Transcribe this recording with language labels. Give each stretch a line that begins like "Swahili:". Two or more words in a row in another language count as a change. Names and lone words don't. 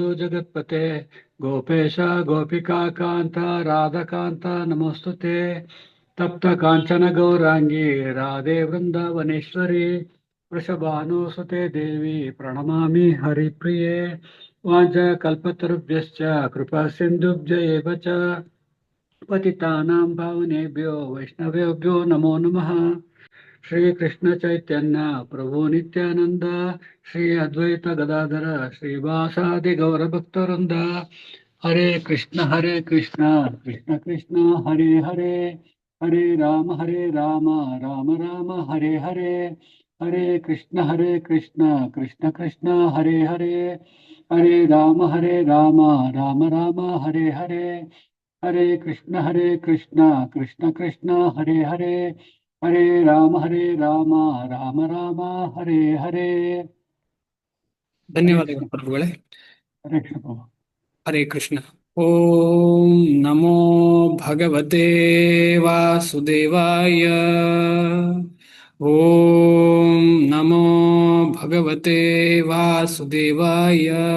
Sanskrit: जगत्पते गोपेश गोपिका कांत राधाकांत नमोस्तुते तप्त कांचन गौरांगी राधे वृंदावनेश्वरी वृषभानुसुते देवी प्रणमामि हरिप्रिये वाञ्छाकल्पतरुभ्यश्च कृपा सिन्धुभ्य एव च पतितानां पावनेभ्यो वैष्णवेभ्यो नमो नमः। श्री कृष्ण चैतन्य प्रभु नित्यानंद श्री अद्वैत गदाधर श्रीवासादि गौर भक्तवृंद हरे कृष्ण कृष्ण कृष्ण हरे हरे हरे राम राम राम हरे हरे ಹರೇ ಕೃಷ್ಣ ಕೃಷ್ಣ ಕೃಷ್ಣ ಹರೇ ಹರೇ ಹರೇ ರಾಮ ರಾಮ ರಾಮ ಹರೇ ಹರೇ ಹರೇ ಕೃಷ್ಣ ಕೃಷ್ಣ ಕೃಷ್ಣ ಹರೇ ಹರೇ ಹರೇ ರಾಮ ರಾಮ ರಾಮ ಹರೇ ಹರೇ.
Kannada: ಧನ್ಯವಾದಗಳು ಪ್ರಭುಗಳೇ. ಹರೇ ಕೃಷ್ಣ ಪ್ರಭು.
Sanskrit: ಹರೇ ಕೃಷ್ಣ. ಓಂ ನಮೋ ಭಗವತೆ ವಾಸುದೇವಾಯ. ಓಂ ನಮೋ ಭಗವತೆ ವಾಸುದೇವಾಯ.